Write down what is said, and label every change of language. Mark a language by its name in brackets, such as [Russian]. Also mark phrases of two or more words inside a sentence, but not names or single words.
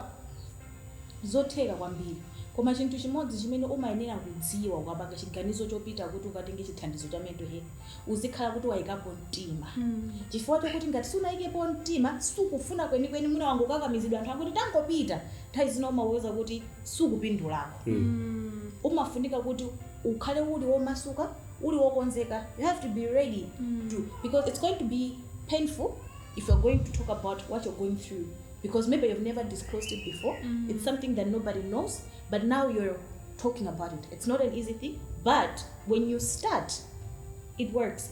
[Nyanja] Zotheka kwambiri koma chinthu chimodzi chimene umayenera kudziwa ukapanga chiganizo chopita kuti ukatenge chithandizo cha [English] mental health [Nyanja] uzikhala kuti wayikapo mtima chifukwa chokuti ngati sunayikepo mtima sukufuna kwenikweni mwina wangu kakamizidwa anthu akuti tangopita nthawi zina umaweza kuti sukupindulako umafunika kuti ukhale uli womasuka uli wokonzeka. [English] You have to be ready to, because it's going to be painful if you're going to talk about what you're going through, because maybe you've never disclosed it before. It's something that nobody knows, but now you're talking about it. It's not an easy thing, but when you start, it works.